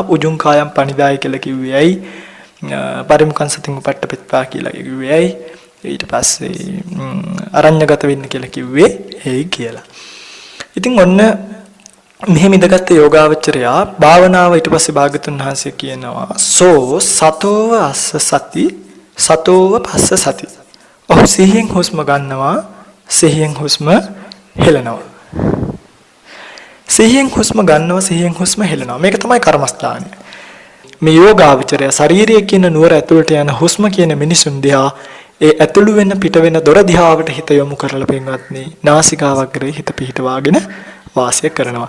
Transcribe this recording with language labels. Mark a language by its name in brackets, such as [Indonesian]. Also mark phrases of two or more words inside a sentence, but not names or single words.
[Pali] උජුං කායම් පනිදාය [Sinhala] කියලා කිව්වේ ඇයි? [Pali] පරිමුඛං සතින් උපට්ඨපෙත්වා [Sinhala] කියලා කිව්වේ ඇයි? ඊට පස්සේ අරඤ්‍යගත වෙන්න කියලා කිව්වේ ඇයි කියලා. ඉතින් ඔන්න මෙහෙම ඉඳගත්තු යෝගාවචරයා භාවනාව ඊට පස්සේ භාගතුන් වහන්සේ කියනවා [Pali] සෝ සතෝව අස්ස සති සතෝව පස්ස සති. [Sinhala] ඔහු සිහියෙන් හුස්ම ගන්නවා සිහියෙන් හුස්ම හෙළනවා. සිහියෙන් හුස්ම ගන්නවා සිහියෙන් හුස්ම හෙළනවා. මේක තමයි කර්මස්ථානය. මේ යෝගාවචරය ශාරීරිය කියන නුවර ඇතුළට යන හුස්ම කියන මිනිසුන් දිහා ඒ ඇතුළු වෙන පිට වෙන දොර දිහාවට හිත යොමු කරලා පින්වත්නි නාසිකාවග්‍රේ හිත පිහිටවාගෙන වාසය කරනවා.